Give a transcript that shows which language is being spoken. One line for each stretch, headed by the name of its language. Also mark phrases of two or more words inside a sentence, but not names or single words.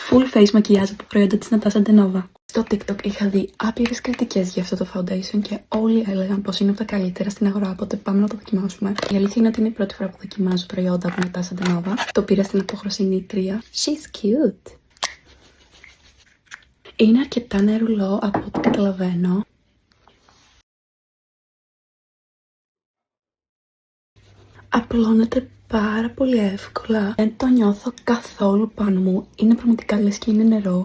English: full face
Greek: μακιάζ από προϊόντα της Νατάσα Ντενόβα. Στο TikTok είχα δει άπειρες κριτικές για αυτό το foundation και όλοι έλεγαν πως είναι από τα καλύτερα στην αγορά, οπότε πάμε να το δοκιμάσουμε. Η αλήθεια είναι ότι είναι η πρώτη φορά που δοκιμάζω προϊόντα από Νατάσα Ντενόβα. Το πήρα στην απόχρωση νήτρια.
English: She's cute.
Greek: Είναι αρκετά νερουλό από ό,τι καταλαβαίνω. Απλώνεται πάρα πολύ εύκολα. Δεν το νιώθω καθόλου πάνω μου. Είναι πραγματικά λες και είναι νερό.